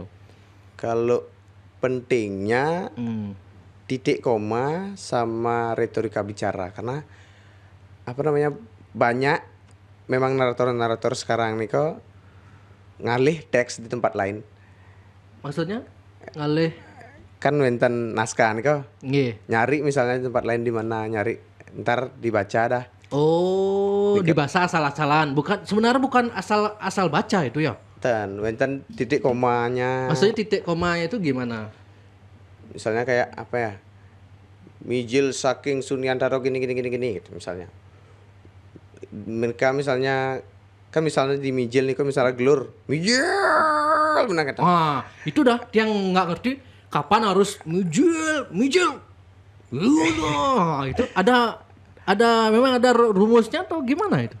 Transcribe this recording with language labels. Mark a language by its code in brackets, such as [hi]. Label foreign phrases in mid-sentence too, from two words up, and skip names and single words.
[id] Kalau pentingnya Hmm. titik koma sama retorika bicara, karena apa namanya, banyak memang narator-narator sekarang nih kok ngalih teks di tempat lain. Maksudnya ngalih Kan wenten naskah nih kok nggih. nyari misalnya di tempat lain di mana, nyari ntar dibaca dah. Oh, Dikit. dibahasa asal-asalan. Sebenarnya bukan asal baca itu ya. Dan wenten titik komanya. Maksudnya titik komanya itu gimana? Misalnya kayak apa ya? [ban] Mijil saking [id] Sunyantaro gini gitu misalnya. Mereka misalnya kan misalnya di Mijil nih kok misalnya gelur. Mijil benar kata. Wah, itu dah yang nggak ngerti kapan harus mijil. Itu memang ada rumusnya atau gimana itu?